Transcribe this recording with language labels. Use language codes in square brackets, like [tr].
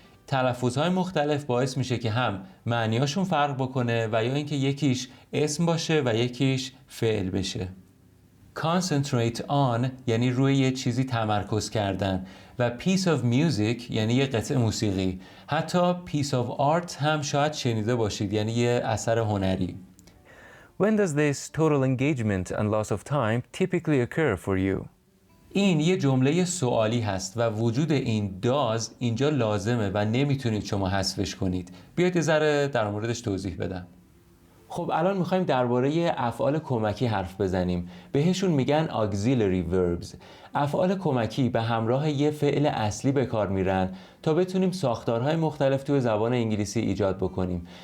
[fa] تلفظهای مختلف باعث میشه که هم معنیاشون فرق بکنه و یا اینکه یکیش اسم باشه و یکیش فعل بشه. [en] concentrate on [fa] یعنی روی یه چیزی تمرکز کردن و [en] piece of music [fa] یعنی یه قطعه موسیقی. حتی [en] piece of art [fa] هم شاید شنیده باشید، یعنی یه اثر هنری. [en] When does this total engagement and loss of time typically occur for you? [fa] این یه جمله سوالی هست و وجود این does اینجا لازمه و نمیتونید شما حذفش کنید. بیاید یه ذره در موردش توضیح بدم. خب الان میخوایم درباره افعال کمکی حرف بزنیم. بهشون میگن auxiliary verbs. افعال کمکی به همراه یه فعل اصلی به کار میرن تا بتونیم ساختارهای مختلف توی زبان انگلیسی ایجاد بکنیم.